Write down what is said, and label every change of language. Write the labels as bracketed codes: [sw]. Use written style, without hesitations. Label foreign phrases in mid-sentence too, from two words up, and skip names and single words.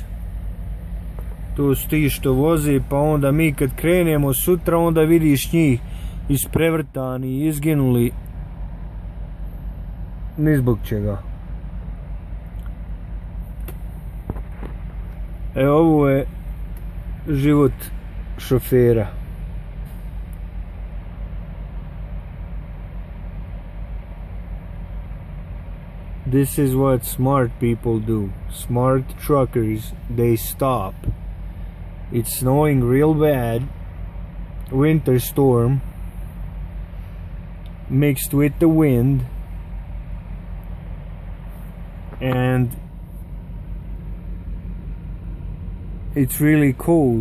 [sr] To su ti što voze, pa onda mi kad krenemo sutra, onda vidiš njih isprevrtani, izginuli ni zbog čega. Ovo je život šofera. [en] This is what smart people do. Smart truckers, they stop. It's snowing real bad. Winter storm mixed with the wind, and it's really cold.